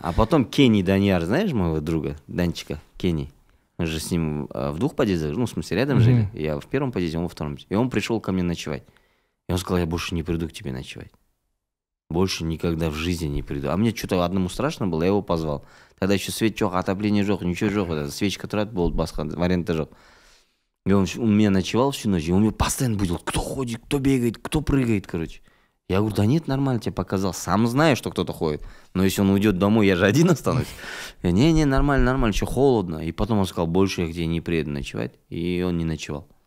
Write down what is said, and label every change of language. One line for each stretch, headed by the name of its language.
Russian: А потом Кенни Даньяр, знаешь моего друга, Данчика, Кенни? Мы же с ним в 2 подъездах, ну, в смысле, рядом жили. Я в 1-м подъезде, он во 2-м. И он пришел ко мне ночевать. И он сказал, я больше не приду к тебе ночевать. Больше никогда в жизни не приду. А мне что-то одному страшно было, я его позвал. Тогда еще свет
Kazakh: жоқ,
Russian: отопление жоқ, ничего жоқ.
Kazakh: Свечка тұрады болды, басқа варианта жоқ.
Russian: И он у меня ночевал всю ночь, и он меня постоянно будил, кто ходит, кто бегает, кто прыгает, короче. Я говорю, да нет, нормально, тебе показал. Сам знаю, что кто-то ходит. Но если он уйдет домой, я же один останусь. Я, не, нормально, еще холодно. И потом он сказал, больше я к тебе не приеду ночевать. И он не ночевал.